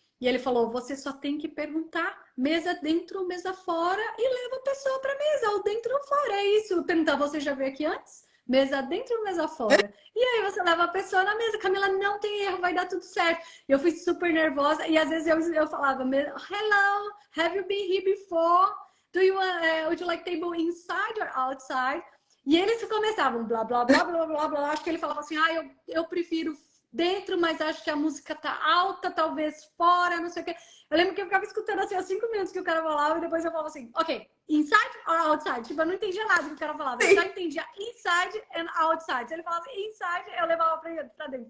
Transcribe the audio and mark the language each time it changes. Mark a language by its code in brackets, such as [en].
[pt] E ele falou, você só tem que perguntar, mesa dentro, mesa fora, e leva a pessoa para mesa, ou dentro ou fora, é isso. Perguntar, você já veio aqui antes? Mesa dentro, mesa fora. E aí você leva a pessoa na mesa, Camila, não tem erro, vai dar tudo certo. Eu fui super nervosa, e às vezes eu falava, [en] hello, have you been here before? Would you like table inside or outside? [pt] E eles começavam, blá, blá, blá, blá, blá, blá. Acho que ele falava assim, eu prefiro dentro, mas acho que a música tá alta, talvez fora, não sei o quê. Eu lembro que eu ficava escutando assim, há 5 minutos que o cara falava, e depois eu falava assim, [en] ok, inside or outside? [pt] Tipo, eu não entendia nada do que o cara falava. Eu só entendia [en] inside and outside. [pt] Se ele falasse inside, eu levava pra dentro.